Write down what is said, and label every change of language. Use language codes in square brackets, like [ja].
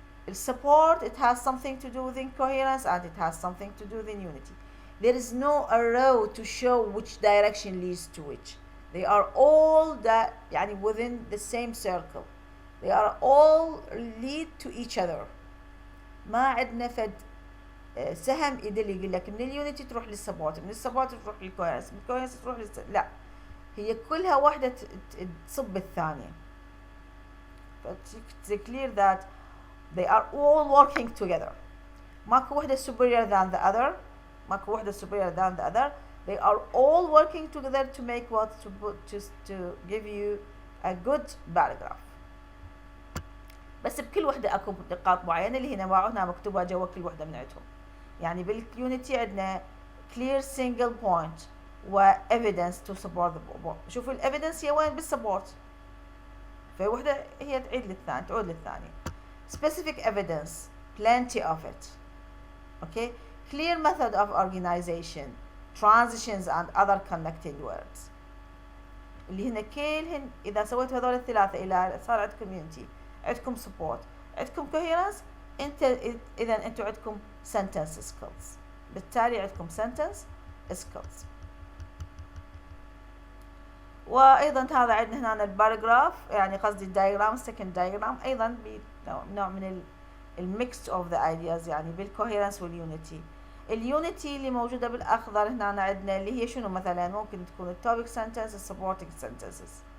[en] Support it has something to do with incoherence and it has something to do with Unity. There is no arrow to show which direction leads to which. They are all [ar] يعني [en] within the same circle. They are all lead to each other. [ar] ما عندنا فد سهم يدل يقول لك من اليونيتي تروح للسبورت، من السبورت تروح للكوهرنس، من الكوهرنس تروح لا، هي كلها واحدة تصب الثانية. [en] It's clear that they are all working together. [ar] ماكو واحدة [en] superior than the other. ماكو واحدة superior than the other. They are all working together to make what to give you a good paragraph. [ar] بس بكل وحدة اكو نقاط معينة اللي هنا هنا مكتوبة جوا كل وحدة من عندهم. يعني باليونيتي عندنا clear single point و [en] evidence to support the point. [ar] شوفوا ال evidence هي وين بالسبورت. فوحدة هي تعود للثانية. [en] Specific evidence, plenty of it. Okay, clear method of organization, transitions and other connecting words. [ar] اللي هنا كلهن إذا سويت هذول الثلاثة إلى صار عندكم unity، عندكم support، عندكم coherence، إذا أنتوا عندكم sentence skills. بالتالي عندكم sentence skills. وأيضا هذا عندنا هنا الباراجراف يعني قصدي الدايجرام second diagram أيضا بنوع من الميكس [en] of the ideas [ar] يعني بالcoherence والunity. اليونيتي اللي موجودة بالأخضر هنا عندنا اللي هي شنو مثلا ممكن تكون التوبيك sentence supporting sentences.